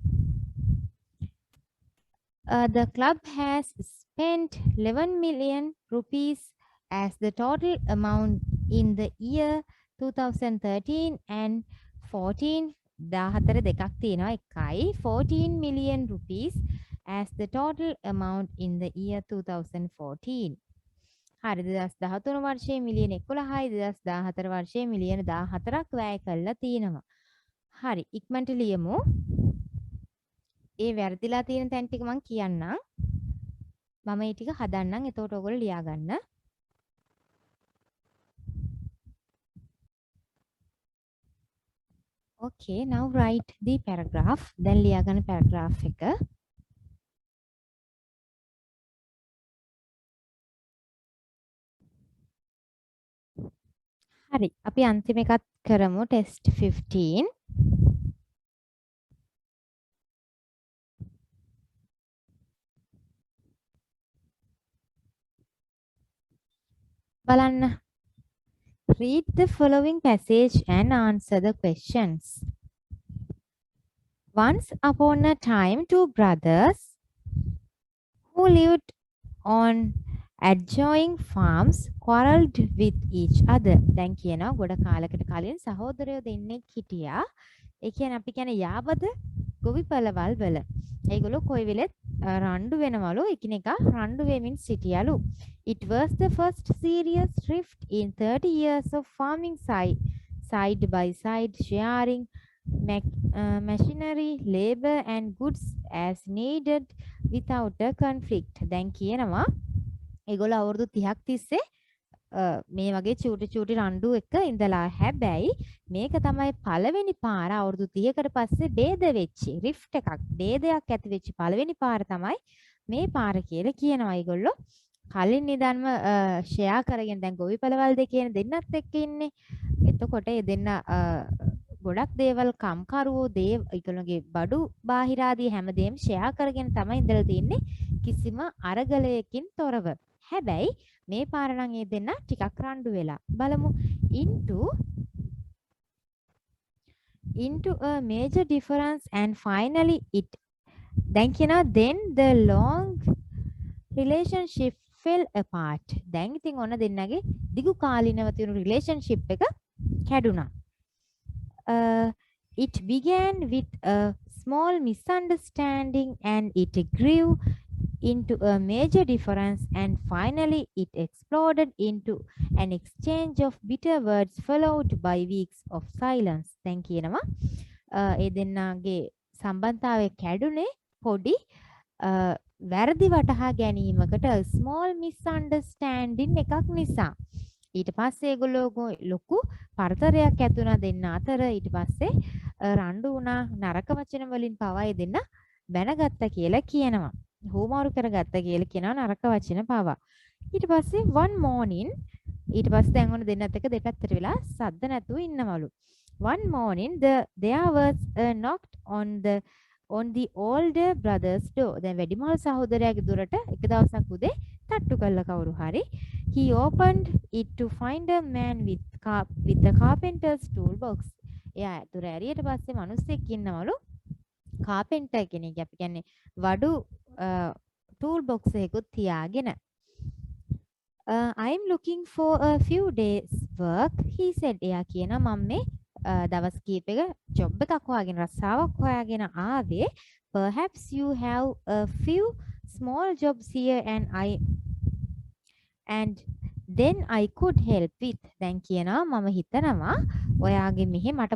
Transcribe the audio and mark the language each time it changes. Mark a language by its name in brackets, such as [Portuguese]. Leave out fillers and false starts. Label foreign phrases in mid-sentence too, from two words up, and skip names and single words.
[English] The club has spent 11 million rupees as the total amount in the year 2013 and 14. 14 million rupees as the total amount in the year 2014. [Sinhala] හරි 2013 වර්ෂයේ මිලියන 11යි 2014 වර්ෂයේ මිලියන 14ක් වැය කළා තියෙනවා. හරි ඉක්මනට ලියමු. ඒ වැරදිලා තියෙන තැන් ටික මම කියන්නම්. මම මේ ටික හදන්නම්. එතකොට ඔයගොල්ලෝ ලියා ගන්න. [English] Okay, now write the paragraph. [Sinhala] දැන් ලියා ගන්න paragraph එක. හරි. අපි අන්තිම එකත් කරමු test 15. බලන්න. [English] Read the following passage and answer the questions. Once upon a time, two brothers who lived on adjoining farms quarreled with each other. [Sinhala] දැන් කියනවා ගොඩ කාලයකට කලින් සහෝදරයෝ දෙන්නෙක් හිටියා. ඒ කියන්නේ අපි කියන්නේ යාබද ගොවිපළවල් වල. ඒගොල්ලෝ කොයි වෙලෙත් රණ්ඩු වෙනවලු එකිනෙකා රණ්ඩු වෙමින් සිටියලු. [English] It was the first serious rift in 30 years of farming side by side, sharing machinery, labor and goods as needed without a conflict. [Sinhala] දැන් කියනවා ඒගොල්ලෝ අවුරුදු 30ක් තිස්සේ මේ වගේ චූටි රණ්ඩු එක ඉඳලා හැබැයි මේක තමයි පළවෙනි පාර අවුරුදු 30කට පස්සේ ભેද වෙච්ච රිෆ්ට් එකක් ભેදයක් ඇති වෙච්ච පළවෙනි පාර තමයි මේ පාර කියලා කියනවා ඒගොල්ලෝ කලින් නිදන්ම ෂෙයා කරගෙන දැන් ගොවිපළවල් දෙකේන දෙන්නත් එක්ක ඉන්නේ එතකොට ඒ දෙන්න ගොඩක් දේවල් කම්කරුවෝ ඒගොල්ලෝගේ බඩු බාහිරාදී හැමදේම ෂෙයා කරගෙන තමයි ඉඳලා තින්නේ කිසිම අරගලයකින් තොරව හැබැයි මේ පාර නම් ඒ දෙන්න ටිකක් රණ්ඩු වෙලා බලමු [English] into a major difference and finally it [Sinhala] දැන් කියනවා [English] then the long relationship fell apart [Sinhala] දැන් ඉතින් ඔන්න දෙන්නගේ දිගු කාලිනව තියෙන relationship එක කැඩුනා [English] it began with a small misunderstanding and it grew into a major difference and finally it exploded into an exchange of bitter words followed by weeks of silence. [Sinhala] දැන් කියනවා ඒ දෙන්නගේ සම්බන්ධතාවය කැඩුනේ පොඩි වැරදි වටහා ගැනීමකට [English] small misunderstanding [Sinhala] එකක් නිසා. ඊට පස්සේ ඒගොල්ලෝ ලොකු පරතරයක් ඇති වුණා දෙන්න අතර ඊට පස්සේ රණ්ඩු වුණා නරක වචන වලින් පවා ඒ දෙන්න බැනගත්තා කියලා කියනවා. හෝමාරු කරගත්ත කියලා කියනවා නරක වචන පවා. ඊට පස්සේ [English] one morning [Sinhala] ඊට පස්සේ දැන් ඔන්න දෙන්නත් එක දෙපැත්තට වෙලා සද්ද නැතුව ඉන්නවලු. [English] One morning there was a knock on the older brother's door. [Sinhala] දැන් වැඩිමහල් සහෝදරයාගේ දොරට එක දවසක් උදේ තට්ටු කළා කවුරු හරි. [English] He opened it to find a man with a carpenter's toolbox. [Sinhala] එයා දොර ඇරියට පස්සේ මිනිස්සෙක් ඉන්නවලු. කාපෙන්ටර් කෙනෙක් අපි කියන්නේ වඩු [English] tool box [Sinhala] එකකුත් තියාගෙන [English] I'm looking for a few days work he said [Sinhala] එයා කියනවා මම මේ දවස් කීපයක job එකක් හොයාගෙන රස්සාවක් හොයාගෙන ආවේ [English] perhaps you have a few small jobs here and then I could help with [Sinhala] දැන් කියනවා මම හිතනවා ඔයාගේ මෙහෙ මට